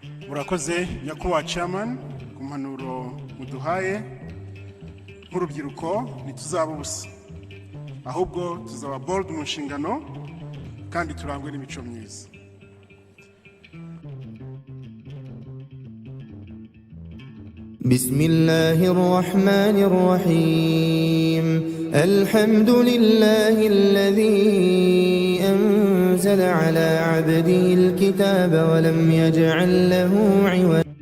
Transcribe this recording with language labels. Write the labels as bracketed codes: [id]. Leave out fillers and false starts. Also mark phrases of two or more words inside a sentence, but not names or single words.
[rw] murakoze nyakubahwa chairman ku mpanuro muduhaye. Nk'urubyiruko ntituzaba ubusa, ahubwo tuzaba bold mu nshingano kandi turangwe n'imico myiza. [ar] بسم الله الرحمن الرحيم الحمد لله الذي أنزل على عبده الكتاب ولم يجعل له عوجا